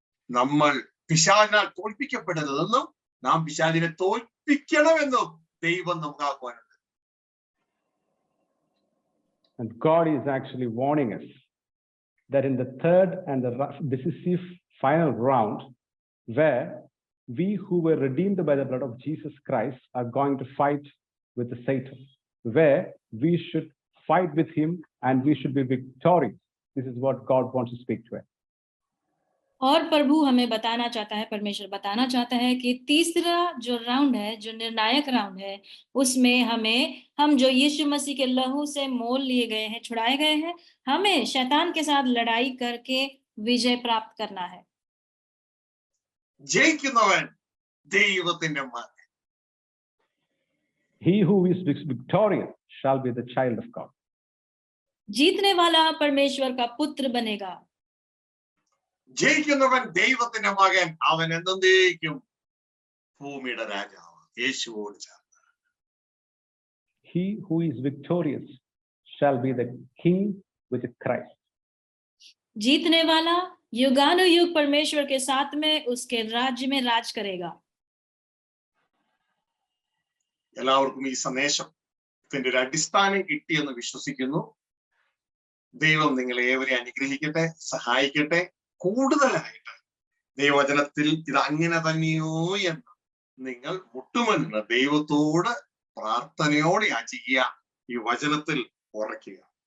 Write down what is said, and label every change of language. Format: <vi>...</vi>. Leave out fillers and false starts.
<ml>നമ്മൾ പിശാചിനാൽ തോൽപ്പിക്കപ്പെടരുതെന്നും നാം പിശാചിനെ തോൽപ്പിക്കണമെന്നും ദൈവം നമുക്ക് ആഹ്വാനം.</ml> <en>And God is actually warning us that in the third and the decisive final round, where we who were redeemed by the blood of Jesus Christ are going to fight with the Satan, where we should fight with him and we should be victorious. This is what God wants to speak to us.</en> <hi>और प्रभु हमें बताना चाहता है, परमेश्वर बताना चाहता है कि तीसरा जो राउंड है, जो निर्णायक राउंड है, उसमें हम जो यीशु मसीह के लहू से मोल लिए गए हैं, छुड़ाए गए हैं, हमें शैतान के साथ लड़ाई करके विजय प्राप्त करना है.</hi> <ml>ജയിക്കുന്നവൻ ദൈവത്തിന്റെ മകൻ.</ml> <en>He who is victorious shall be the child of God.</en> <hi>जीतने वाला परमेश्वर का पुत्र बनेगा.</hi> <ml>ജയിക്കുന്നവൻ ദൈവത്തിന്റെ മകൻ, അവൻ എന്നേക്കും ഭൂമിയുടെ രാജാവ് യേശുവോട് ചേർന്ന്.</ml> <en>He who is victorious shall be the king with Christ.</en> <hi>जीतने वाला युगानुयुग परमेश्वर के साथ में उसके राज्य में राज करेगा.</hi> <ml>എല്ലാവർക്കും ഈ സന്ദേശം ഇതിന്റെ ഒരു അടിസ്ഥാനം കിട്ടിയെന്ന് വിശ്വസിക്കുന്നു. ദൈവം നിങ്ങളെ ഏവരെ അനുഗ്രഹിക്കട്ടെ, സഹായിക്കട്ടെ. കൂടുതലായിട്ട് ദൈവവചനത്തിൽ ഇത് അങ്ങനെ തന്നെയോ എന്ന് നിങ്ങൾ മുട്ടുമെന്ന് ദൈവത്തോട് പ്രാർത്ഥനയോടെ യാചിക്കുക, ഈ വചനത്തിൽ ഉറയ്ക്കുക.</ml>